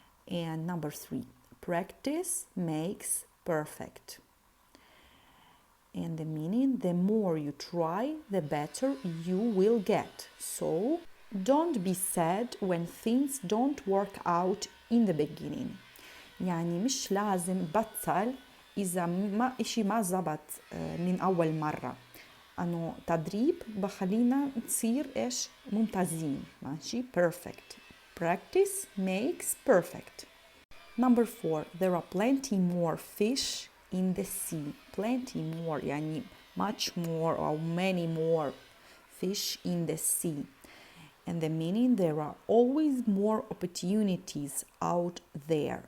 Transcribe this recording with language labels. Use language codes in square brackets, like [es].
[en] And number 3, practice makes perfect. And the meaning, the more you try, the better you will get. So don't be sad when things don't work out in the beginning. [ar] يعني مش لازم بطل إذا ما إشي ما زبط من أول مرة. أنه تدريب بخلينا نصير إيش ممتازين. [en] ماشي perfect. Practice makes perfect. Number 4, there are plenty more fish in the sea. Plenty more يعني much more or many more fish in the sea. And the meaning, there are always more opportunities out there.